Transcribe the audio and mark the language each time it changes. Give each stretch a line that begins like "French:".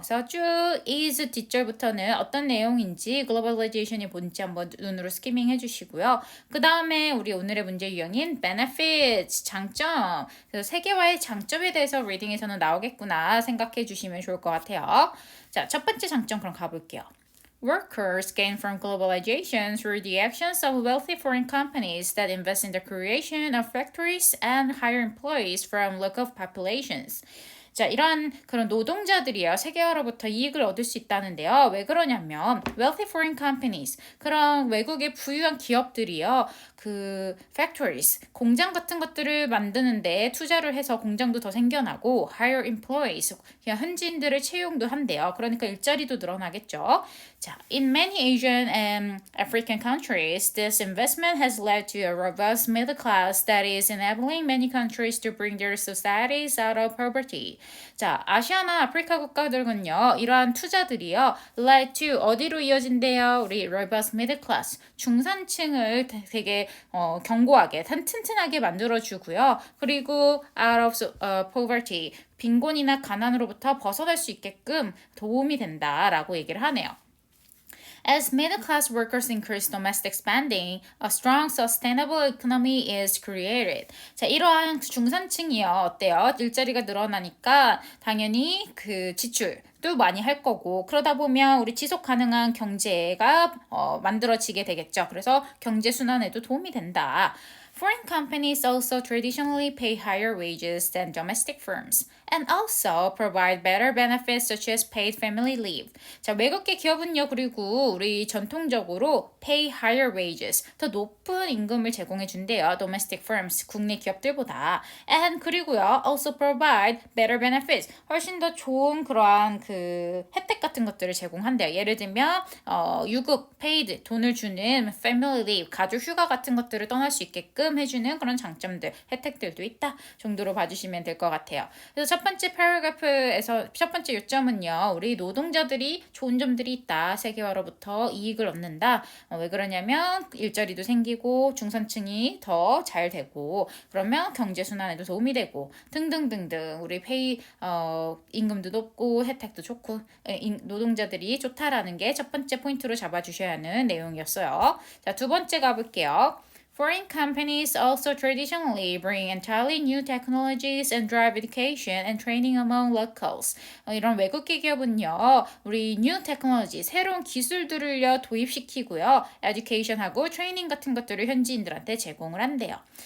Korean: 그래서 쭉 is 뒷절부터는 어떤 내용인지 globalization이 뭔지 한번 눈으로 스키밍 해주시고요. 그 다음에 우리 오늘의 문제 유형인 benefits, 장점. 그래서 세계화의 장점에 대해서 리딩에서는 나오겠구나 생각해 주시면 좋을 것 같아요. 자, 첫 번째 장점 그럼 가볼게요.
English: Workers gain from globalization through the actions of wealthy foreign companies that invest in the creation of factories and hire employees from local populations.
Korean: 자, 이런 그런 노동자들이요, 세계화로부터 이익을 얻을 수 있다는데요. 왜 그러냐면,
English: wealthy foreign companies,
Korean: 그런 외국의 부유한 기업들이요, 그 factories, 공장 같은 것들을 만드는데 투자를 해서 공장도 더 생겨나고,
English: hire employees,
Korean: 그냥 현지인들을 채용도 한대요. 그러니까 일자리도 늘어나겠죠.
English: 자, in many Asian and African countries, this investment has led to a robust middle class that is enabling many countries to bring their societies out of poverty.
Korean: 자, 아시아나 아프리카 국가들은요, 이러한 투자들이요, led to 어디로 이어진대요? 우리
English: robust middle class,
Korean: 중산층을 되게 견고하게, 튼튼하게 만들어주고요. 그리고
English: out of poverty,
Korean: 빈곤이나 가난으로부터 벗어날 수 있게끔 도움이 된다라고 얘기를 하네요.
English: As middle-class workers increase domestic spending, a strong, sustainable economy is created.
Korean: 자, 이러한 중산층이요. 어때요? 일자리가 늘어나니까 당연히 그 지출도 많이 할 거고 그러다 보면 우리 지속 가능한 경제가 만들어지게 되겠죠. 그래서 경제 순환에도 도움이 된다.
English: Foreign companies also traditionally pay higher wages than domestic firms and also provide better benefits such as paid family leave.
Korean: 자, 외국계 기업은요, 그리고 우리 전통적으로
English: pay higher wages,
Korean: 더 높은 임금을 제공해 준대요.
English: domestic firms,
Korean: 국내 기업들보다.
English: And
Korean: 그리고요,
English: also provide better benefits,
Korean: 훨씬 더 좋은 그러한 그 혜택 같은 것들을 제공한대요. 예를 들면 유급, paid, 돈을 주는 family leave, 가족 휴가 같은 것들을 떠날 수 있게끔 해주는 그런 장점들, 혜택들도 있다 정도로 봐주시면 될 것 같아요. 그래서 첫 번째 패러그래프에서 첫 번째 요점은요, 우리 노동자들이 좋은 점들이 있다. 세계화로부터 이익을 얻는다. 왜 그러냐면 일자리도 생기고 중산층이 더 잘 되고 그러면 경제 순환에도 도움이 되고 등등등등 우리 임금도 높고 혜택도 좋고 노동자들이 좋다라는 게 첫 번째 포인트로 잡아주셔야 하는 내용이었어요. 자, 두 번째 가볼게요.
English: Foreign companies also traditionally bring entirely new technologies and drive education and training among locals.
Korean: 이런 외국계 기업은요, 우리 new technology, 새로운 기술들을요 도입시키고요, education하고 트레이닝 같은 것들을 현지인들한테 제공을 한대요.